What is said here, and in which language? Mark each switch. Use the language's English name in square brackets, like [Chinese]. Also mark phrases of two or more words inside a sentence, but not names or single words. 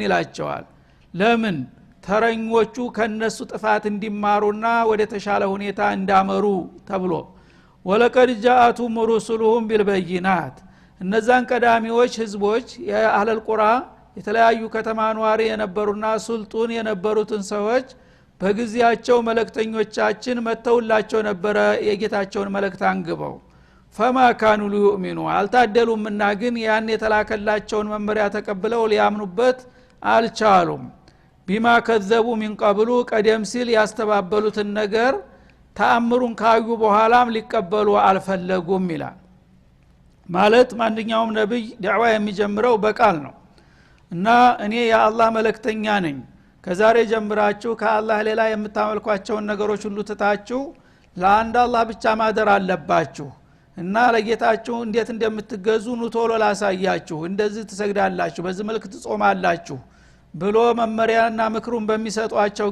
[Amharic] ይላቸዋል። ለምን ተረኞቹ ከነሱ ጥፋት እንዲማሩና ወደ ተሻለ ሁኔታ እንዳመሩ ተብሎ [Arabic] ولقد جاءتهم رسلهم [Amharic] ቢልበይናት እነዛን ቀዳሚዎች ህዝቦች [Arabic] أهل القرى [Amharic] የተለያዩ ከተማ ኗሪ የነበሩና ሱልጣን የነበሩትን ሰዎች በጊዜያቸው መልእክተኞቻችን መተውላቸው ነበረ የጌታቸውን መልእክት አንግበው [Arabic] فما كانوا ليؤمنوا [Amharic] አልታደሉምና ግን ያን የተላከላቸውን መመሪያ ተቀብለው ሊያምኑበት አልቻሉም። [Arabic] بما كذبوا من قبل [Amharic] ቀደም ሲል ያስተባበሉትን ነገር ተአምሩን ካዩ በኋላም ሊቀበሉ አልፈለጉም ይላል። ማለት ማንኛውም ነብይ ዳዕዋ የሚጀምረው በቃል ነው እና እኔ የአላህ መልእክተኛ ነኝ ከዛሬ ጀምራችሁ ከአላህ ሌላ የምታመልኳቸውን ነገሮች ሁሉ ትታችሁ ለአንድ አላህ ብቻ ማደር አለባችሁ እና ለጌታችሁ እንዴት እንደምትገዙ ኑቶሎ ላሳያችሁ እንደዚህ ትሰግዳላችሁ በዚህ መልኩ ትጾማላችሁ ብሎ መመሪያና ምክሩን በሚሰጧቸው